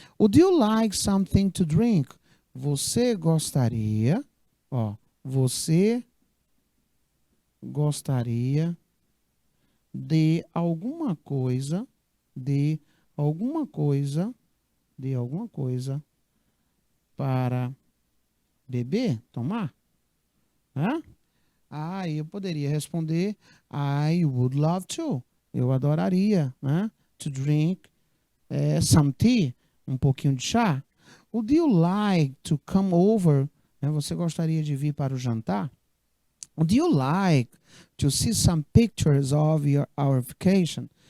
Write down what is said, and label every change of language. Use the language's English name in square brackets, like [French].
[English] Would you like something to drink? [Portuguese] Você gostaria, ó, você gostaria de alguma coisa, de alguma coisa, de alguma coisa para beber, tomar, né? Aí eu poderia responder, [English] I would love to. [Portuguese] Eu adoraria, né? [English] To drink some tea, [Portuguese] um pouquinho de chá. [English] Would you like to come over? [Portuguese] Né? Você gostaria de vir para o jantar? [English] Would you like to see some pictures of our vacation?